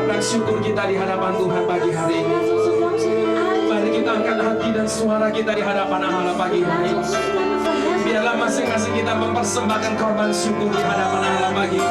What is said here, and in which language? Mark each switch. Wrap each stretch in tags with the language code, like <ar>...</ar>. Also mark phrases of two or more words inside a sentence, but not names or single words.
<id>syukur kita di hadapan Tuhan pagi hari ini.</id> <nl>Laat onze dankzegging uit.</nl> <id>Mari kita angkat hati dan suara kita di hadapan Allah pagi hari</id> <nl>Laat</nl> <id>ini.</id> <nl>onze stemmen verheffen.</nl> <id>Biarlah masing-masing kita mempersembahkan korban syukur di hadapan Allah pagi ini.</id>